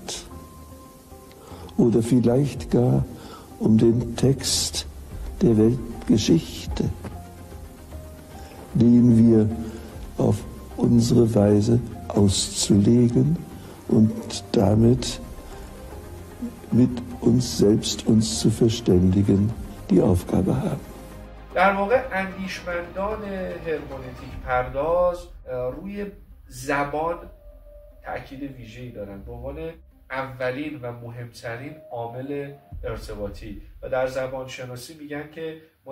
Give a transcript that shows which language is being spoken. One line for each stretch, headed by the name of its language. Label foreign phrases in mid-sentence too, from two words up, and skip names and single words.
German: Oder vielleicht gar um den Text der Weltgeschichte, den wir auf unsere Weise auszulegen und damit mit uns selbst uns zu verständigen die Aufgabe haben.
Persian: در واقع اندیشمندان هرمنوتیک پرداز روی زبان تأکید ویژه‌ای دارن به عنوان اولین و مهمترین عامل ارتباطی و در زبان شناسی میگن که ما